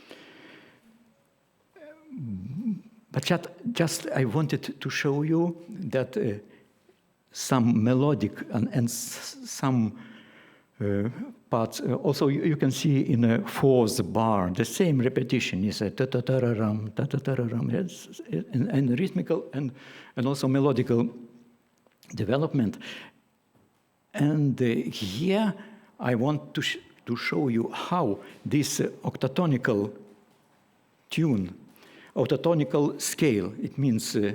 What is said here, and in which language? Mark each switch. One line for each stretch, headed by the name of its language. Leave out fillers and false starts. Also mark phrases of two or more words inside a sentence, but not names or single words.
English: But just I wanted to show you that some melodic and some parts, also you can see in a fourth bar, the same repetition is a ta-ta-ta-ra-ram, ta-ta-ta-ra-ram, and rhythmical and also melodical development. And here I want to show you how this octatonical tune, octatonical scale, it means